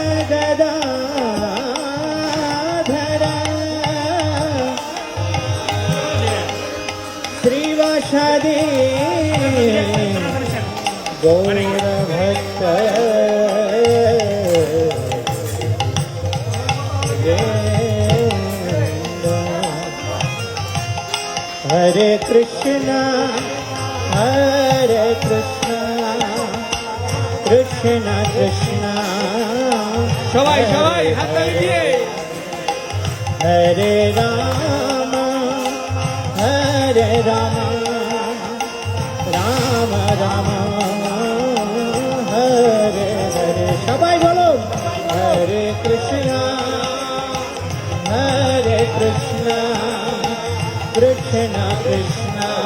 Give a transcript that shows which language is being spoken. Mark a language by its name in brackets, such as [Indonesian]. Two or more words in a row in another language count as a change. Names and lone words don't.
[Sanskrit] गदाधर श्रीवासादि गौर भक्त हरे कृष्णा कृष्णा कृष्णा [Bangla] সবাই সবাই হাততালি দিয়ে [Sanskrit] हरे राम राम राम हरे हरे [Bangla] সবাই বলো [Sanskrit] हरे कृष्णा कृष्णा कृष्णा